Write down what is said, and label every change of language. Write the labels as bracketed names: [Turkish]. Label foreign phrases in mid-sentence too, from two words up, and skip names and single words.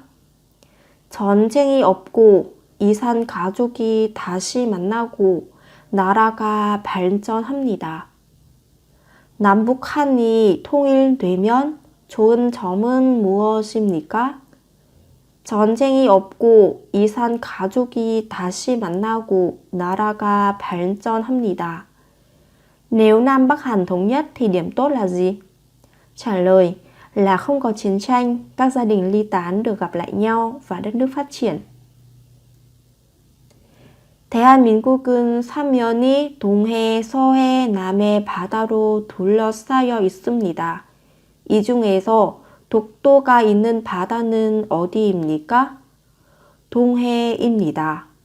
[Korean] 전쟁이 없고 이산 가족이 다시 만나고 나라가 발전합니다. 남북한이 통일되면 좋은 점은 무엇입니까? 전쟁이 없고 이산 가족이 다시 만나고 나라가 발전합니다. [Vietnamese] Nếu Nam Bắc Hàn thống nhất thì điểm tốt là gì? Trả lời là không có chiến tranh, các gia đình ly tán được gặp lại nhau và đất nước phát triển. [Korean] 대한민국은 삼면이 동해, 서해, 남해 바다로 둘러싸여 있습니다. 이 중에서 독도가 있는 바다는 어디입니까? 동해입니다.